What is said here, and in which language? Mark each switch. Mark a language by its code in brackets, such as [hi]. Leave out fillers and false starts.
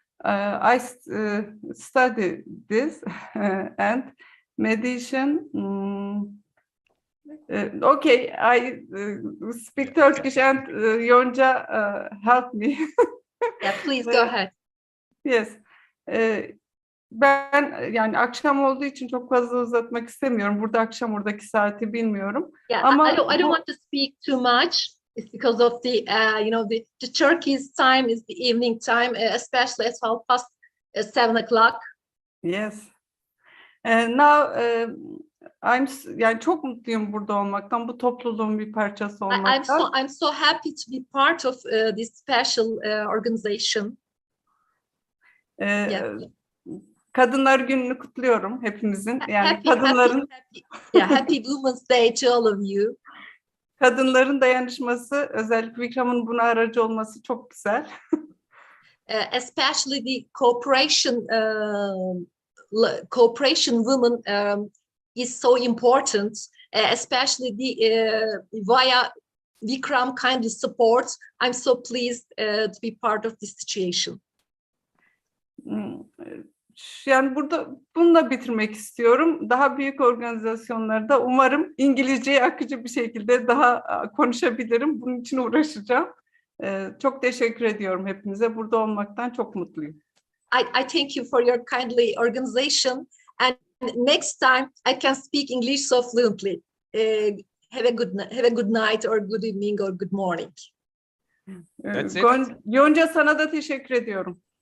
[en] I study this and mediation. Okay, I speak Turkish and Yonca help me. Yeah, please go ahead. Yes. [tr] Ben yani akşam olduğu için çok fazla uzatmak istemiyorum. Burada akşam, oradaki saati bilmiyorum. [en] Yeah, [tr] Ama [en] I don't want to speak too much. It's because of the the Turkey's time is the evening time, especially at 7 o'clock. Yes. [tr] Now yani çok mutluyum burada olmaktan, bu topluluğun bir parçası olmaktan. [en] I'm so happy to be part of this special organization. [tr] Kadınlar Günü'nü kutluyorum hepimizin. Yani kadınların [en] happy Women's Day to all of you. [tr] Kadınların dayanışması, özellikle Vikram'ın buna aracı olması çok güzel. [en] Especially the cooperation women is so important, especially via Vikram kindly support. I'm so pleased to be part of this situation. [tr] Yani burada bununla bitirmek istiyorum. Daha büyük organizasyonlarda umarım İngilizceyi akıcı bir şekilde daha konuşabilirim. Bunun için uğraşacağım. Çok teşekkür ediyorum hepinize. Burada olmaktan çok mutluyum. [en] I thank you for your kindly organization, and next time I can speak English so fluently. Have a good night or good evening or good morning. [tr] Yonca, sana da teşekkür ediyorum.